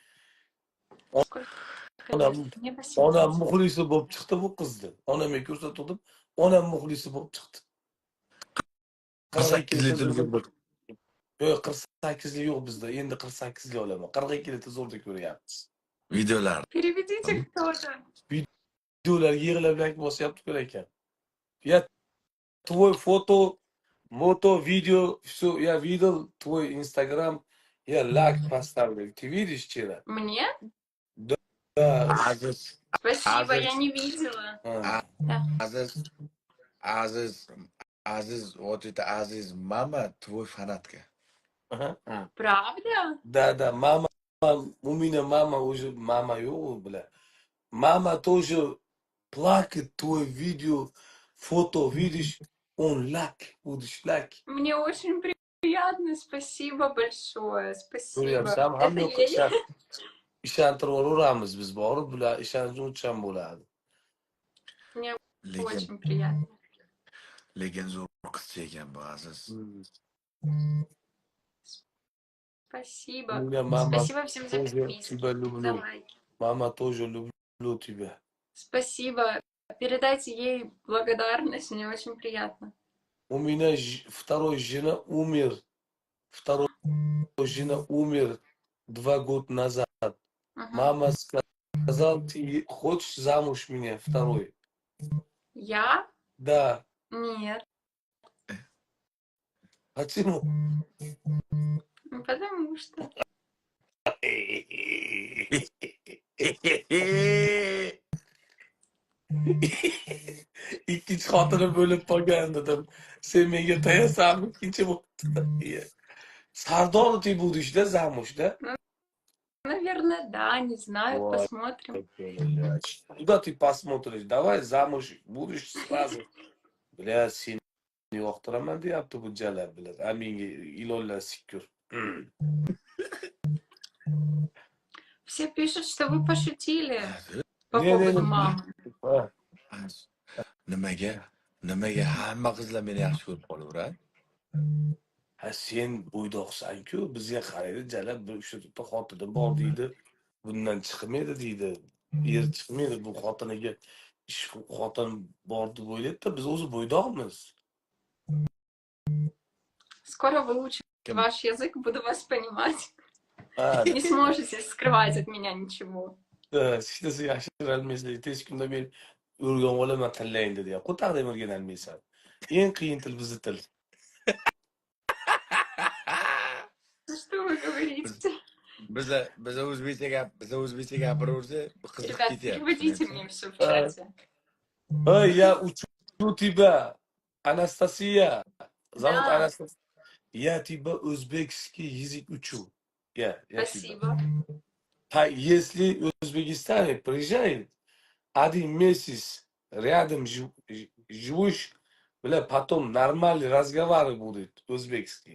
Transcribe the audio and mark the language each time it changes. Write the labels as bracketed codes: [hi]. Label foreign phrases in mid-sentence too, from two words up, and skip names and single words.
[uz] Onam Onam muxlisi bo'lib chiqdi bu qizni. Onamga ko'rsatdim, onam muxlisi bo'lib chiqdi. 48 litr bir. Yo'q, 48 li yo'q bizda. Endi 48 li olaman. 42 li zo'rda ko'ryapmiz. Videolar. [ru] Переведите кто-то. [uz] Videolar yig'lab like bosyapti ko'r ekan. [ru] Я твой фото, видео, все, я видел твой Инстаграм, я лайк поставлю. Ты видишь вчера? Мне? Да. Aziz, Спасибо, Aziz. я не видела. Aziz, вот это Aziz, мама твой фанатка. Правда? Да, мама, у меня мама уже, мама, бля. Мама тоже плакает твой видео, фото, видишь, он лайк, будешь лайк. Мне очень приятно, спасибо большое, спасибо. [uz] Ko'ryapsan, [ru] Это [uz] hamma yoqqa [ru] ей? [uz] ishontirib yuboramiz biz, borib bular ishonuvchan bo'ladi. [ru] Мне [uz] Lekin [ru] очень приятно. [uz] zo'r qizcha ekan bu Aziz. [ru] Спасибо. [uz] Bunga mama [ru] Спасибо всем за тоже подписки, тебя за люблю. лайки. Mama тоже люблю тебя. Спасибо. Передайте ей благодарность, мне очень приятно. У меня второй жена умер. Второй жена умер 2 года назад. Мгм. Мама сказал, ты хочешь замуж меня второй? Я? Да. Нет. Почему? Потому что. [uz] İkinci xotini bo'lib qolgan dedim. Sen menga tayasanmi? Ikkinchi bo'libdi. [ru] Sardor ты будешь, да, замуж, да? Наверное, да, не знаю, Ой. посмотрим. Куда ты посмотришь? Давай замуж будешь сразу. Bля, [uz] seni yoqtiraman deyapti bu jala bilan. A menga ilonlar sikur. [ru] Все пишут, что вы пошутили по [uz] Ne [ru] поводу [uz] dedim? [ru] мамы. [uz] Ha. Nimaga hamma qizlar meni yaxshi ko'rib qolaveradi? Ha sen bo'ydoqsan-ku, bizga qaraydi jala bir shu yerda xotini bor deydi. Bundan chiqmaydi deydi. Er chiqmaydi bu xotiniga ish xotin bor deb o'ylaydi-da, biz o'zi bo'ydoqmiz. [ru] Скоро выучу [uz] Kim? [ru] ваш язык, буду вас понимать. [uz] Ha, [ru] Не сможете скрывать от меня ничего. [uz] hech narsa yashirolmaysan. Tez kunda men o'rganib olaman tillayni dedi. Qo'taqdek o'rganolmaysan. Eng qiyin til bizni til. [ru] Что вы говорите? [uz] Biza o'zbekcha gapiraversa, qiziqib [ru] Ребят, [uz] ketyapti. [ru] переводите мне все в чате. Ой, я учу тебя, Анастасия. Зовут Да. Анастасия. Я тебя узбекский язык учу. Я тебя. Спасибо. Если в Узбекистане приезжает, 1 месяц рядом живешь, бля, потом нормальный разговор будет узбекский.